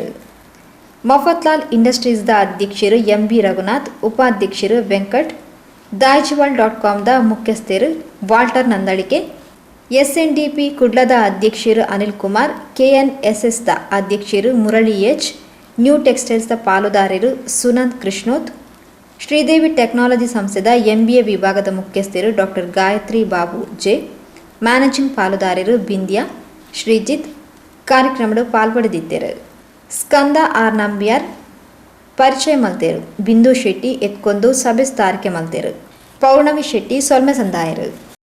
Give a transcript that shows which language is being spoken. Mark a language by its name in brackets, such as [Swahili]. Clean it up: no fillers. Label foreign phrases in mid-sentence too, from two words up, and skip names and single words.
[Tulu] ಮಫತ್ಲಾಲ್ ಇಂಡಸ್ಟ್ರೀಸ್ದ ಅಧ್ಯಕ್ಷರು MB ರಘುನಾಥ್, ಉಪಾಧ್ಯಕ್ಷರು ವೆಂಕಟ್, ದಾಯ್ಜಿವಾಲ್.com ಮುಖ್ಯಸ್ಥರು ವಾಲ್ಟರ್ ನಂದಳಿಕೆ, SNDP ಕುಡ್ಲದ ಅಧ್ಯಕ್ಷರು ಅನಿಲ್ ಕುಮಾರ್, KNSSದ ಅಧ್ಯಕ್ಷರು ಮುರಳಿ H, ನ್ಯೂ ಟೆಕ್ಸ್ಟೈಲ್ಸ್ದ ಪಾಲುದಾರರು ಸುನಂದ್ ಕೃಷ್ಣೋತ್, ಶ್ರೀದೇವಿ ಟೆಕ್ನಾಲಜಿ ಸಂಸ್ಥೆದ MBA ವಿಭಾಗದ ಮುಖ್ಯಸ್ಥರು ಡಾಕ್ಟರ್ ಗಾಯತ್ರಿ ಬಾಬು J, ಮ್ಯಾನೇಜಿಂಗ್ ಪಾಲುದಾರರು ಬಿಂದ್ಯಾ, ಶ್ರೀಜಿತ್ ಕಾರ್ಯಕ್ರಮದ ಪಾಲ್ಪಡೆದಿದ್ದರು. ಸ್ಕಂದ R ನಂಬಿಯಾರ್ ಪರಿಚಯ ಮಲ್ತೇರು, ಬಿಂದು ಶೆಟ್ಟಿ ಎತ್ಕೊಂದು ಸಭೆ ಸ್ಥಾರಿಕೆ ಮಲ್ತೇರು, ಪೌರ್ಣಮಿ ಶೆಟ್ಟಿ ಸೊಲ್ಮೆ ಸಂದಾಯರು.